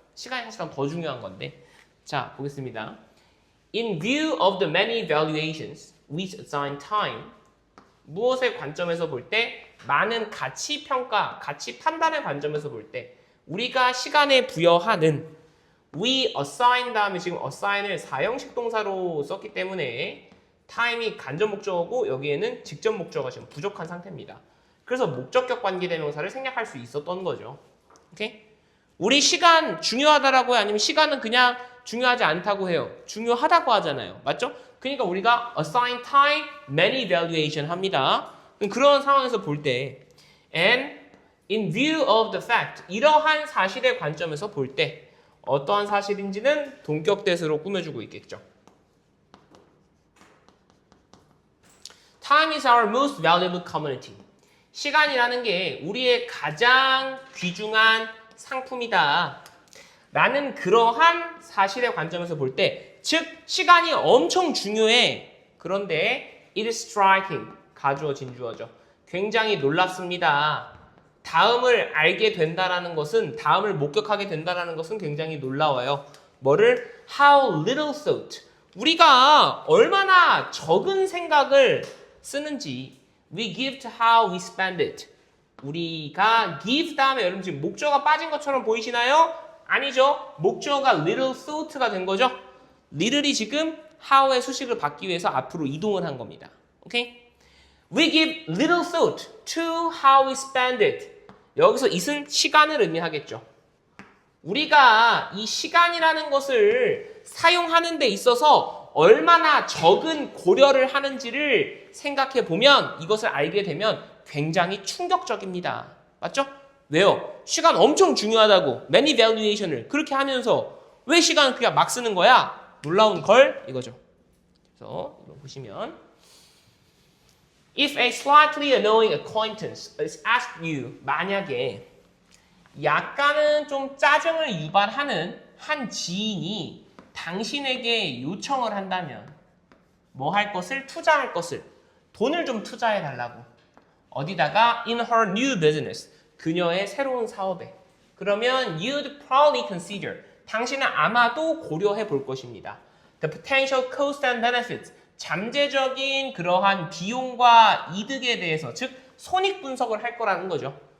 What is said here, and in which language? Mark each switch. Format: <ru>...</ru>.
<ko>시간이 사실은 더 중요한 건데. 자, 보겠습니다.</ko> <en>In view of the many valuations which assign time,</en> <ko>무엇의 관점에서 볼 때, 많은 가치 평가, 가치 판단의 관점에서 볼 때 우리가 시간에 부여하는,</ko> <en>we assign</en> <ko>다음에 지금 assign을 사형식 동사로 썼기 때문에 time이 간접 목적어고 여기에는 직접 목적어가 지금 부족한 상태입니다. 그래서 목적격 관계대명사를 생략할 수 있었던 거죠. 오케이? 우리 시간 중요하다라고 해요? 아니면 시간은 그냥 중요하지 않다고 해요? 중요하다고 하잖아요. 맞죠? 그러니까 우리가</ko> <en>assign time, many valuation</en> <ko>합니다. 그런 상황에서 볼 때</ko> <en>and in view of the fact,</en> <ko>이러한 사실의 관점에서 볼 때 어떠한 사실인지는 동격대수로 꾸며주고 있겠죠.</ko> <en>Time is our most valuable commodity.</en> <ko>시간이라는 게 우리의 가장 귀중한 상품이다 라는 그러한 사실의 관점에서 볼 때, 즉 시간이 엄청 중요해. 그런데</ko> <en>it is striking,</en> <ko>가주어 진주어죠. 굉장히 놀랍습니다. 다음을 알게 된다라는 것은, 다음을 목격하게 된다라는 것은 굉장히 놀라워요. 뭐를?</ko> <en>How little thought.</en> <ko>우리가 얼마나 적은 생각을 쓰는지.</ko> <en>We give to how we spend it.</en> <ko>우리가 give 다음에 여러분 지금 목적어가 빠진 것처럼 보이시나요? 아니죠. 목적어가</ko> <en>little thought</en> <ko>가 된 거죠. little이 지금 how의 수식을 받기 위해서 앞으로 이동을 한 겁니다. 오케이?</ko> <en>We give little thought to how we spend it.</en> <ko>여기서 it은 시간을 의미하겠죠. 우리가 이 시간이라는 것을 사용하는 데 있어서 얼마나 적은 고려를 하는지를 생각해 보면, 이것을 알게 되면 굉장히 충격적입니다. 맞죠? 왜요? 시간 엄청 중요하다고</ko> <en>many valuation</en> <ko>을 그렇게 하면서 왜 시간을 그냥 막 쓰는 거야? 놀라운 걸 이거죠. 그래서 이거 보시면</ko> <en>If a slightly annoying acquaintance is asked you,</en> <ko>만약에 약간은 좀 짜증을 유발하는 한 지인이 당신에게 요청을 한다면 뭐 할 것을? 투자할 것을, 돈을 좀 투자해 달라고. 어디다가?</ko> <en>In her new business,</en> <ko>그녀의 새로운 사업에. 그러면</ko> <en>you'd probably consider,</en> <ko>당신은 아마도 고려해 볼 것입니다.</ko> <en>The potential cost and benefits,</en> <ko>잠재적인 그러한 비용과 이득에 대해서, 즉 손익 분석을 할 거라는 거죠.</ko>